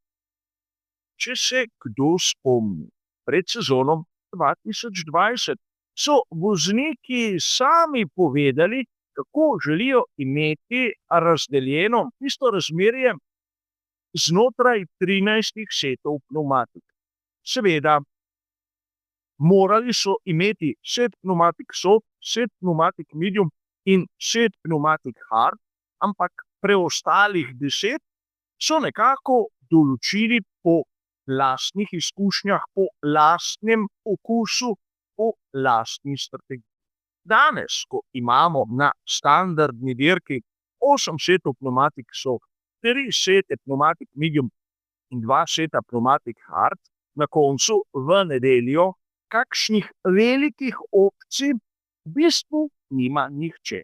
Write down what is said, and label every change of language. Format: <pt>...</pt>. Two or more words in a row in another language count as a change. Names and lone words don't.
<sl>Če se kdo spomni, pred sezono 2020 so vozniki sami povedali, kako želijo imeti razdeljeno tisto razmerje znotraj 13 setov pnevmatik. Seveda, morali so imeti set pnevmatik soft, set pnevmatik medium in set pnevmatik hard, ampak preostalih 10 so nekako določili po lastnih izkušnjah, po lastnem okusu, po lastni strategiji. Danes, ko imamo na standardni dirki 8 setov pnevmatik soft, 3 sete pnevmatik medium in 2 seta pnevmatik hard, na koncu v nedeljo kakšnih velikih opcij v bistvu nima nihče.</sl>